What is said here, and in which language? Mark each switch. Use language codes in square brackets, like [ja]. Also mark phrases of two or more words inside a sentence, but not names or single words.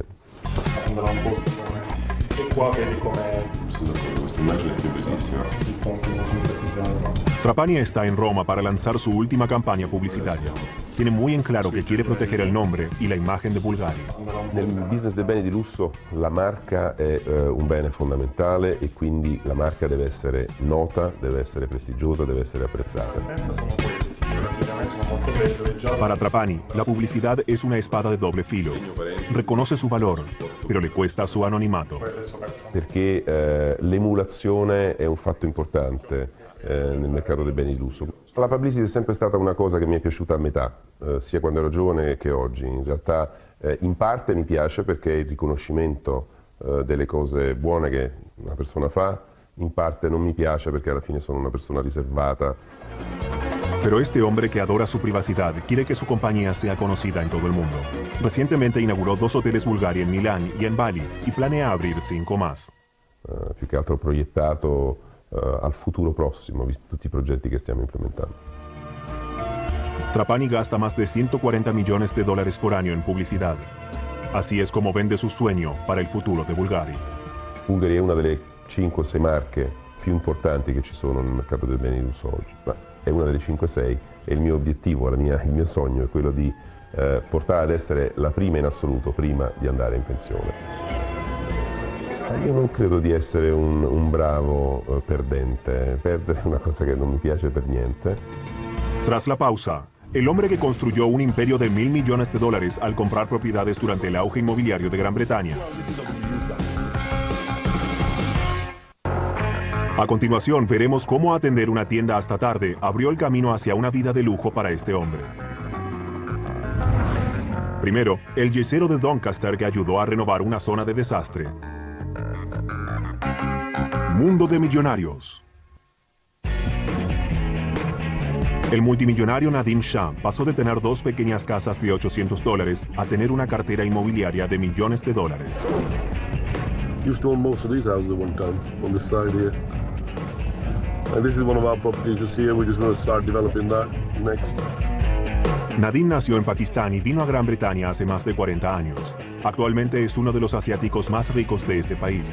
[it] Andrà un po'. E qua vedi come questa immagine è bellissima. il ponte non sintetizzato. [es] Trapani está en Roma para lanzar su última campaña publicitaria. Tiene muy en claro que quiere proteger el nombre y la imagen de Bulgari. [it] Nel business dei beni di lusso la marca è un bene fondamentale e quindi la marca deve essere nota, deve essere prestigiosa, deve essere apprezzata. [es] Para Trapani, la publicidad es una espada de doble filo. Reconoce su valor, pero le cuesta su anonimato. [it] Perché l'emulazione è un fatto importante nel mercato dei beni di lusso. La pubblicità è sempre stata una cosa che mi è piaciuta a metà, sia quando ero giovane che oggi. In realtà in parte mi piace perché è il riconoscimento delle cose buone che una persona fa, in parte non mi piace perché alla fine sono una persona riservata. [es] Pero este hombre que adora su privacidad quiere que su compañía sea conocida en todo el mundo. Recientemente inauguró 2 hoteles Bulgari en Milán y en Bali y planea abrir 5 más. [it] Più che altro proiettato al futuro prossimo, visto tutti i progetti che stiamo implementando. [es] Trapani gasta más de $140 millones por año en publicidad. Así es como vende su sueño para el futuro de Bulgari. [it] Ungheria è una delle 5 o 6 marche più importanti che ci sono nel mercato dei beni d'uso oggi, ma è una delle 5-6 e il mio obiettivo, il mio sogno è quello di portare ad essere la prima in assoluto prima di andare in pensione. Io non credo di essere un bravo perdente, perdere è una cosa che non mi piace per niente. [es] Tras la pausa, el hombre que construyó un imperio de $1.000 millones al comprar propiedades durante el auge inmobiliario de Gran Bretaña. A continuación, veremos cómo atender una tienda hasta tarde abrió el camino hacia una vida de lujo para este hombre. Primero, el yesero de Doncaster que ayudó a renovar una zona de desastre. Mundo de millonarios. El multimillonario Nadim Shah pasó de tener 2 pequeñas casas de $800 a tener una cartera inmobiliaria de millones de dólares. [en] Used to own most of these houses at one time, on this side here. And this is one of our properties just here. We're just going to start developing that next. [es] Nadim nació en Pakistán y vino a Gran Bretaña hace más de 40 años. Actualmente es uno de los asiáticos más ricos de este país.